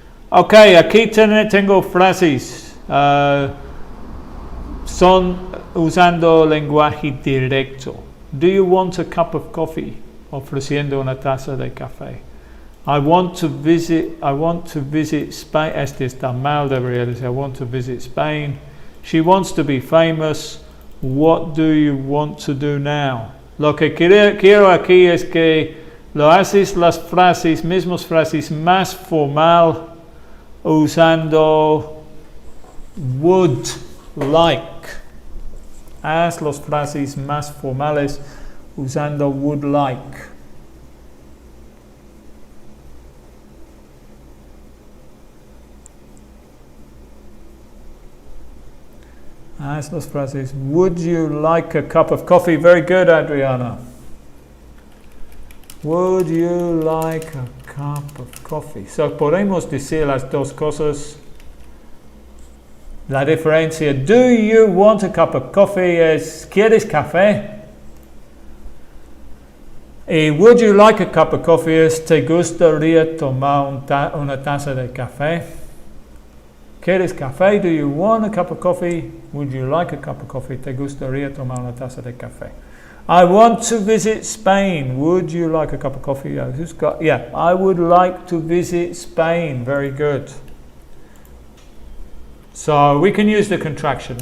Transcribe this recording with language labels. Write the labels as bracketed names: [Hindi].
[Spanish] Ok, aquí tengo frases. Son usando lenguaje directo. [English] Do you want a cup of coffee? [Spanish] Ofreciendo una taza de café. [English] I want to visit Spain. [Spanish] Este está mal, debería decir. [English] I want to visit Spain. She wants to be famous. What do you want to do now? [Spanish] Lo que quiero aquí es que lo haces las mismas frases más formal usando would like. Haz las frases más formales usando would like. Haz las frases. [English] Would you like a cup of coffee? Very good, Adriana. Would you like a cup of coffee? [Spanish] So podemos decir las dos cosas. La diferencia, [English] do you want a cup of coffee [Spanish] es, ¿quieres café? Y [English] would you like a cup of coffee [Spanish] es, ¿te gustaría tomar una taza de café? ¿Quieres café? [English] Do you want a cup of coffee? Would you like a cup of coffee? [Spanish] ¿Te gustaría tomar una taza de café? [English] I want to visit Spain. Would you like a cup of coffee? I would like to visit Spain. Very good. So we can use the contraction.